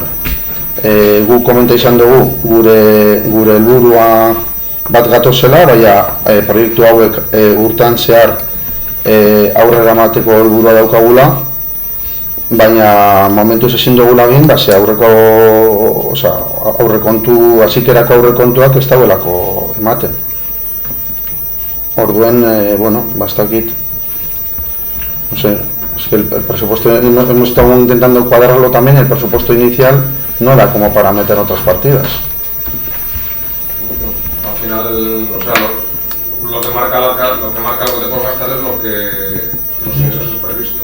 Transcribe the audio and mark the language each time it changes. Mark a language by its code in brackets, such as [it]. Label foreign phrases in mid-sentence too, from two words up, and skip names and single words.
[eu] Guk komenta izan dugu gure helburua bat gatozela, proiektu hauek urtean zehar aurrera emateko helburua daukagula, baina momentuz ezin dugula egin, ze aurrekontu, azikerako aurrekontuak ez daudelako ematen. Orduen, bastakit, [es] es que el presupuesto, hemos estado intentando cuadrarlo también, el presupuesto inicial no era como para meter otras partidas. Al final, lo que marca lo que te puedes gastar es los ingresos previstos.